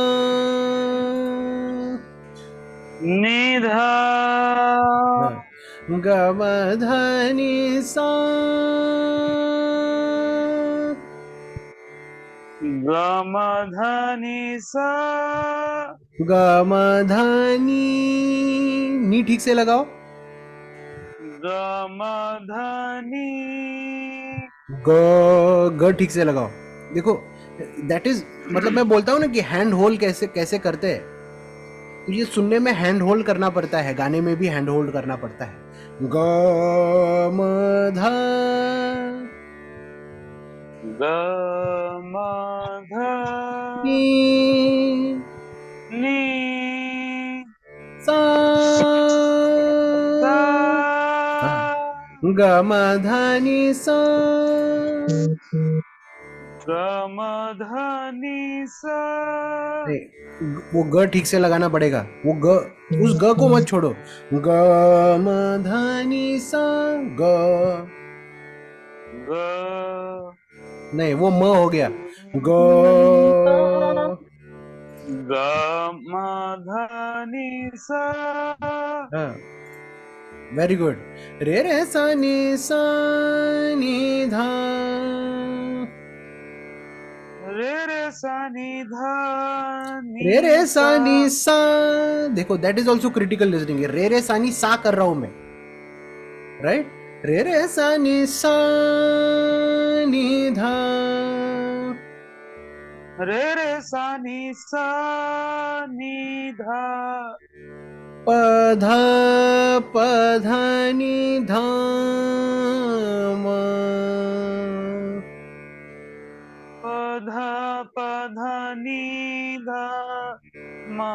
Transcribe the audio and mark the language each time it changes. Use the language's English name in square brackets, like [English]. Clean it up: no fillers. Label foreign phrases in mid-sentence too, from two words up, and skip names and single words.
[Hindi] निधा. ग म ध नि सा गम धनी सा. ग म ध नी ठीक से लगाओ. गम धनी ग ठीक से लगाओ. देखो [English] that is, [Hindi] मतलब मैं बोलता हूँ ना कि [English] hand hold [Hindi] कैसे कैसे करते हैं, तो ये सुनने में [English] hand hold [Hindi] करना पड़ता है, गाने में भी [English] hand hold [Hindi] करना पड़ता है. ग म ध गम नि धनी सा सा. ग म ध नि सा. गम धनी सा. नहीं, वो ग ठीक से लगाना पड़ेगा. वो ग, उस ग को मत छोड़ो. ग म ध नि सा ग. ग नहीं, वो म हो गया. ग गम धनी सा. हाँ, [English] very good. [Hindi] रे सा नि धा. रे सा नि धा रे सा नि सा. [English] देखो that is also critical listening. [Hindi] रे सा नि सा कर रहा हूं मैं, राइट? रे सा नि धा. रे सा नि धा. प ध नि धा म. प नि धा मा.